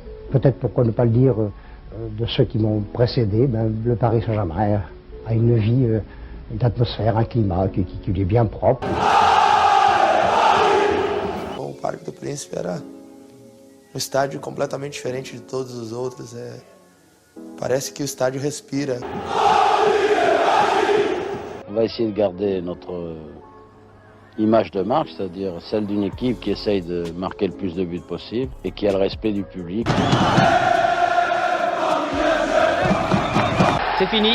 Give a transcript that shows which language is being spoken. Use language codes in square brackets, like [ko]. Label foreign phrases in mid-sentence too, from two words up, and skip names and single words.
[fr] peut-être pourquoi ne pas le dire de ceux qui m'ont précédé, le Paris Saint-Germain a une vie, une atmosphère, un climat qui lui est bien propre. [pt] O Parque do Príncipe era um estádio completamente diferente de todos os outros. Parece que o estádio respira. [fr] On va essayer de garder notre image de marque, c'est-à-dire celle d'une équipe qui essaye de marquer le plus de buts possible et qui a le respect du public. C'est fini.